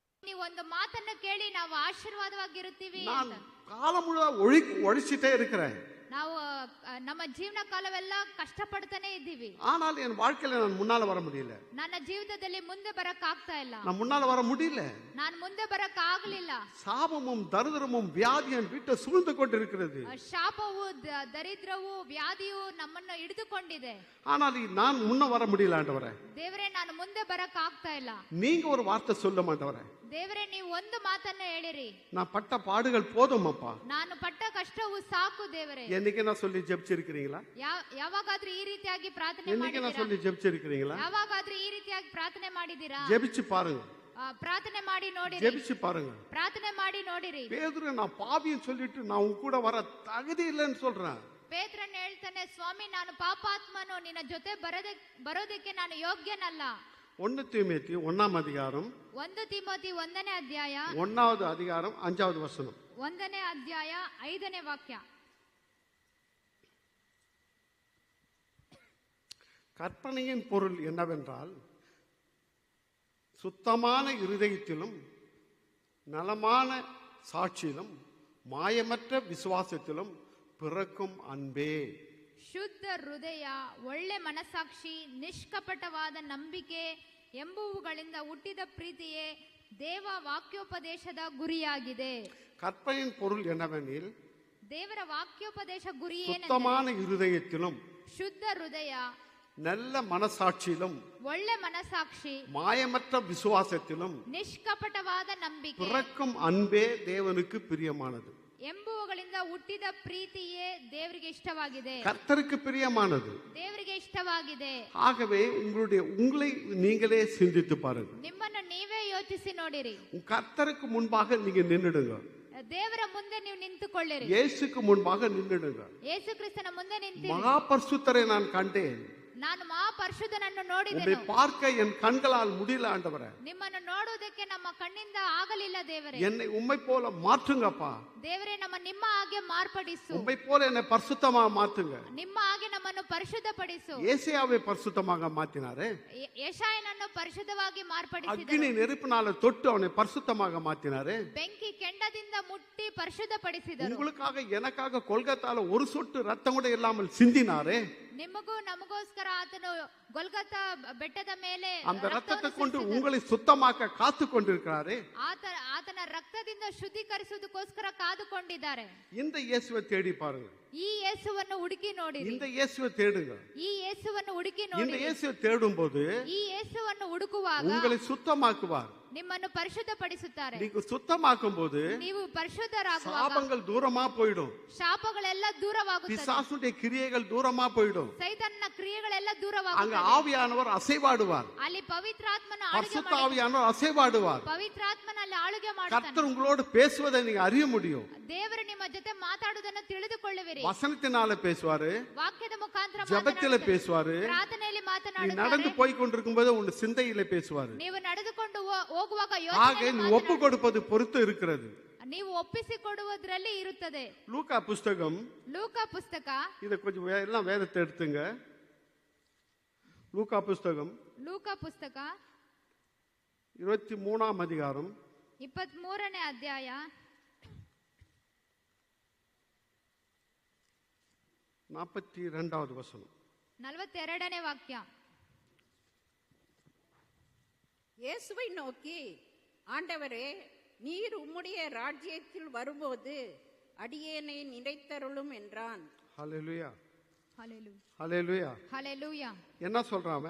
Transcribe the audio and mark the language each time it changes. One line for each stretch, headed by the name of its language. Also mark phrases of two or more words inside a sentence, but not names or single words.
Kannada: ನೀವು ಒಂದು ಮಾತನ್ನು ಕೇಳಿ ನಾವು ಆಶೀರ್ವಾದವಾಗಿರುತ್ತೀವಿ
Tamil: நான்
Kannada: ಅಂತ.
Tamil: காலம் முழுவா ஒழிச்சிட்டே இருக்கிறேன்.
Kannada: ನಾವು ನಮ್ಮ ಜೀವನ ಕಾಲವೆಲ್ಲ ಕಷ್ಟಪಡ್ತಾನೆ ಇದ್ದೀವಿ.
Tamil: ஆனால் என் வாழ்க்கையில நான் முன்னால வர முடியல.
Kannada: ನನ್ನ ಜೀವಿತದಲ್ಲಿ ಮುಂದೆ ಬರಕ್ ಆಗ್ತಾ ಇಲ್ಲ.
Tamil: நான் முன்னால வர முடியல.
Kannada: ನಾನು ಮುಂದೆ ಬರಕ್ ಆಗ್ಲಿಲ್ಲ.
Tamil: சாபமும் தரித்திரமும் வியாதியும் என் வீட்டை சூழ்ந்து கொண்டிருக்கிறது.
Kannada: ಶಾಪವು ದರಿದ್ರವು ವ್ಯಾಧಿಯು ನಮ್ಮನ್ನು ಹಿಡಿದುಕೊಂಡಿದೆ.
Tamil: ஆனால் நான் முன்ன வர முடியல ஆண்டவரே.
Kannada: ದೇವರೇ ನಾನು ಮುಂದೆ ಬರಕ್ ಆಗ್ತಾ ಇಲ್ಲ.
Tamil: நீங்க ஒரு வார்த்தை சொல்ல மாட்டவரே.
Kannada: ದೇವರೇ ನೀವು ಒಂದು ಮಾತನ್ನ ಹೇಳಿರಿ.
Tamil: நான் பட்ட பாடுகள் போதும் அப்பா.
Kannada: ನಾನು ಪಟ್ಟ ಕಷ್ಟವು ಸಾಕು ದೇವರೇ.
Tamil: என்னைக்கு நான் சொல்லி ஜெபிச்சிருக்கீங்களா?
Kannada: ಯಾವಾಗಾದ್ರೂ ಈ ರೀತಿಯಾಗಿ ಪ್ರಾರ್ಥನೆ
Tamil: என்னைக்கு நான் சொல்லி ஜெபிச்சிருக்கீங்களா?
Kannada: ಯಾವಾಗಾದ್ರೂ ಈ ರೀತಿಯಾಗಿ ಪ್ರಾರ್ಥನೆ ಮಾಡಿದಿರಾ?
Tamil: ஜெபிச்சு பாருங்க.
Kannada: ಪ್ರಾರ್ಥನೆ ಮಾಡಿ ನೋಡಿರಿ.
Tamil: ஜெபிச்சு பாருங்க.
Kannada: ಪ್ರಾರ್ಥನೆ ಮಾಡಿ ನೋಡಿರಿ.
Tamil: பேதுரு நான் பாவின்னு சொல்லிட்டு நான் உன் கூட வர தகுதி இல்லைன்னு சொல்றேன்.
Kannada: ಪೇತ್ರನ್ ಹೇಳ್ತಾನೆ, ಸ್ವಾಮಿ ನಾನು ಪಾಪಾತ್ಮನು, ನಿನ್ನ ಜೊತೆ ಬರೋದಕ್ಕೆ ನಾನು ಯೋಗ್ಯನಲ್ಲ.
Tamil: 1 தீமோத்தேயு 1ஆம் அதிகாரம்
Kannada: 1 ತಿಮೋತಿ 1ನೇ ಅಧ್ಯಾಯ
Tamil: 1வது அதிகாரம் 5வது வசனம்.
Kannada: 1ನೇ ಅಧ್ಯಾಯ 5ನೇ ವಾಕ್ಯ.
Tamil: கற்பனையின் பொருள் என்னவென்றால், சுத்தமான இருதயத்திலும் நலமான சாட்சியிலும் மாயமற்ற விசுவாசத்திலும் பிறக்கும் அன்பே.
Kannada: ಶುದ್ಧ ಹೃದಯ, ಒಳ್ಳೆ ಮನಸ್ಸಾಕ್ಷಿ, ನಿಷ್ಕಪಟವಾದ ನಂಬಿಕೆ ಎಂಬುವುಗಳಿಂದ ಹುಟ್ಟಿದ ಪ್ರೀತಿಯೇ ದೇವ ವಾಕ್ಯೋಪದೇಶದ ಗುರಿಯಾಗಿದೆ.
Tamil: கற்பனையின் பொருள் என்னவெனில்,
Kannada: ದೇವರ ವಾಕ್ಯೋಪದೇಶ ಗುರಿ
Tamil: சுத்தமான இருதயத்திலும்
Kannada: ಶುದ್ಧ ಹೃದಯ,
Tamil: நல்ல மனசாட்சியிலும்
Kannada: ಒಳ್ಳೆ ಮನಸ್ಸಾಕ್ಷಿ,
Tamil: மாயமற்ற விசுவாசத்திலும்
Kannada: ನಿಷ್ಕಪಟವಾದ ನಂಬಿಕೆ
Tamil: பிறக்கும் அன்பே தேவனுக்கு பிரியமானது.
Kannada: ಎಂಬುವುಗಳಿಂದ ಹುಟ್ಟಿದ ಪ್ರೀತಿಯೇ ದೇವರಿಗೆ ಇಷ್ಟವಾಗಿದೆ.
Tamil: கர்த்தருக்கு பிரியமானது.
Kannada: ದೇವರಿಗೆ ಇಷ್ಟವಾಗಿದೆ.
Tamil: ஆகவே உங்களை நீங்களே சிந்தித்து பாருங்க.
Kannada: ನಿಮ್ಮನ್ನು ನೀವೇ ಯೋಚಿಸಿ ನೋಡಿರಿ.
Tamil: கர்த்தருக்கு முன்பாக நீங்க நின்னுடுங்க.
Kannada: ದೇವರ ಮುಂದೆ ನೀವು ನಿಂತುಕೊಳ್ಳಿರಿ.
Tamil: இயேசுக்கு முன்பாக நின்னுடுங்க.
Kannada: ಯೇಸು ಕ್ರಿಸ್ತನ ಮುಂದೆ ನಿಂತಿರಿ.
Tamil: மகாபரிசுத்தரை நான் கண்டேன்.
Kannada: ನಾನು ಮಹಾಪರಿಶುದ್ಧನನ್ನು ನೋಡಿದೆನು.
Tamil: உம்மை பார்க்க என் கண்களால் முடியல ஆண்டவரே.
Kannada: ನಿಮ್ಮನ್ನು ನೋಡುವುದಕ್ಕೆ ನಮ್ಮ ಕಣ್ಣಿಂದ ಆಗಲಿಲ್ಲ ದೇವರೇ.
Tamil: என்னை உம்மை போல மாற்றுங்கப்பா.
Kannada: ದೇವರೇ ನಿಮ್ಮ ಹಾಗೆ ಮಾರ್ಪಡಿಸು.
Tamil: உம்மை போல என்னை பரிசுத்தமாக மாற்றுங்க.
Kannada: ನಿಮ್ಮ ಹಾಗೆ ನಮ್ಮನ್ನು ಪರಿಶುದ್ಧಪಡಿಸು.
Tamil: ஏசாயாவை பரிசுத்தமாக மாத்தினாரே.
Kannada: ಯೆಶಾಯನನ್ನು ಪರಿಶುದ್ಧವಾಗಿ ಮಾರ್ಪಡಿಸಿದರು.
Tamil: அக்கினி நெருப்பினால தொட்டு அவனை பரிசுத்தமாக மாத்தினாரே.
Kannada: ಬೆಂಕಿ ಕೆಂಡದಿಂದ ಮುಟ್ಟಿ ಪರಿಶುದ್ಧಪಡಿಸಿದರು.
Tamil: உங்களுக்காக எனக்காக கொல்கத்தால ஒரு சொட்டு ரத்தம் கூட இல்லாமல் சிந்தினாரே.
Kannada: ನಿಮಗೂ ನಮಗೋಸ್ಕರ ಆತನು ಗೊಲ್ಗತಾ ಬೆಟ್ಟದ ಮೇಲೆ
Tamil: அந்த ரத்தத்தை கொண்டு உங்களை சுத்தமாக்க காத்து கொண்டிருக்கிறாரே.
Kannada: ಆತನ ರಕ್ತದಿಂದ ಶುದ್ಧೀಕರಿಸುವುದಕ್ಕೋಸ್ಕರ ಕಾದುಕೊಂಡಿದ್ದಾರೆ.
Tamil: இந்த இயேசுவை தேடி பாருங்க.
Kannada: ಈ ಯೇಸುವನ್ನು ಹುಡುಕಿ ನೋಡಿರಿ.
Tamil: இந்த இயேசுவை தேடுங்க.
Kannada: ಈ ಯೇಸುವನ್ನು ಹುಡುಕಿ
Tamil: இந்த
Kannada: ನೋಡಿರಿ.
Tamil: இயேசுவை தேடும்போது
Kannada: ಈ ಯೇಸುವನ್ನು ಹುಡುಕುವಾಗ
Tamil: உங்களை சுத்தமாக்குவார்.
Kannada: ನಿಮ್ಮನ್ನು ಪರಿಶುದ್ಧಪಡಿಸುತ್ತಾರೆ.
Tamil: நீங்க சுத்தமாக்கும் போது
Kannada: ನೀವು ಪರಿಶುದ್ಧರಾಗುವಾಗ
Tamil: சாபங்கள் தூரமா போயிடும்.
Kannada: ಶಾಪಗಳೆಲ್ಲ ದೂರವಾಗುತ್ತದೆ.
Tamil: பிசாசுடைய கிரியைகள் தூரமா போயிடும்.
Kannada: ಸೈತಾನನ ಕ್ರಿಯೆಗಳೆಲ್ಲ
Tamil: அங்க
Kannada: ದೂರವಾಗುತ್ತದೆ.
Tamil: ஆவியானவர் அசைவாடுவார்.
Kannada: ಅಲ್ಲಿ ಪವಿತ್ರಾತ್ಮನ ಆಳುಗೆ
Tamil: பரிசுத்த ஆவியானவர் அசைவாடுவார்.
Kannada: ಪವಿತ್ರಾತ್ಮನಲ್ಲಿ ಆಳುಗೆ ಮಾಡ್ತಾನೆ.
Tamil: கர்த்தர் உங்களோடு பேசுவதை நீங்க அறிய முடியும்.
Kannada: ದೇವರು ನಿಮ್ಮ ಜೊತೆ ಮಾತಾಡುವುದನ್ನು ತಿಳಿದುಕೊಳ್ಳುವಿರಿ.
Tamil: வசனத்தினால பேசுவாரு.
Kannada: ವಾಕ್ಯದ ಮುಖಾಂತರ
Tamil: ஜெபத்தில பேசுவாரு.
Kannada: ಪ್ರಾರ್ಥನೆಯಲ್ಲಿ
Tamil: நீ
Kannada: ಮಾತನಾಡುತ್ತಾರೆ.
Tamil: நடந்து போய் கொண்டிருக்கும் போது உன் சிந்தையில பேசுவாரு.
Kannada: ನೀವು ನಡೆದುಕೊಂಡು ಹೋಗುವಾಗ
Tamil: ஆக நீ ஒப்பு கொடுப்பது பொறுத்து இருக்கிறது.
Kannada: ನೀವು ಒಪ್ಪಿಸಿಕೊಡುವುದರಲ್ಲಿ ಇರುತ್ತದೆ.
Tamil: லூக்கா புஸ்தகம்,
Kannada: ಲೂಕಾ ಪುಸ್ತಕ,
Tamil: இத கொஞ்சம் எல்லாம் வேதத்தை எடுத்துங்க. லூக்கா புஸ்தகம்
Kannada: ಲೂಕಾ ಪುಸ್ತಕ
Tamil: 23ஆம் அதிகாரம்
Kannada: 23ನೇ ಅಧ್ಯಾಯ
Tamil: 42வது வசனம்.
Kannada: 42ನೇ ವಾಕ್ಯ.
Tamil: இயேசுவை நோக்கி, ஆண்டவரே, நீர் உம்முடைய ராஜ்யத்தில் வரும்போது அடியேனை நினைத்தருளும் என்றான். ஹல்லேலூயா.
Kannada: ಹಲ್ಲೆಲೂಯಾ.
Tamil: ஹல்லேலூயா.
Kannada: ಹಲ್ಲೆಲೂಯಾ.
Tamil: என்ன சொல்றான் அவன்?